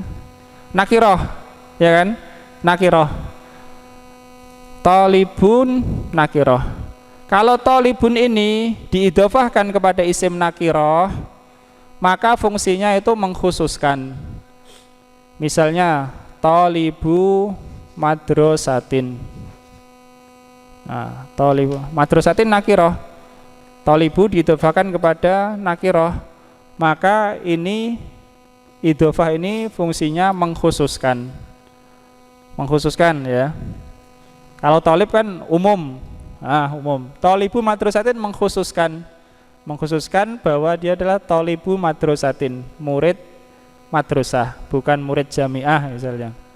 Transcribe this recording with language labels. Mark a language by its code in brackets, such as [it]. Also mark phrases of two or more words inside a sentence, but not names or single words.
[id] Nakiroh, ya kan? Nakiroh. [ar] Tolibun nakiroh. [id] Kalau tolibun ini diidhofahkan kepada [ar] اسمٍ نكرةٍ, [id] maka fungsinya itu mengkhususkan. Misalnya [ar] طالبُ مدرسةٍ. Nah, طالبُ مدرسةٍ نكرةٌ. [id] Tolibu diidhofahkan kepada nakiroh, maka ini idhofah ini fungsinya mengkhususkan. Mengkhususkan, ya. Kalau tolib kan umum. Umum. [ar] طالبُ مدرسةٍ [id] mengkhususkan. Mengkhususkan bahwa dia adalah [ar] طالبُ مدرسةٍ, [id] murid madrasah, bukan murid jamiah misalnya.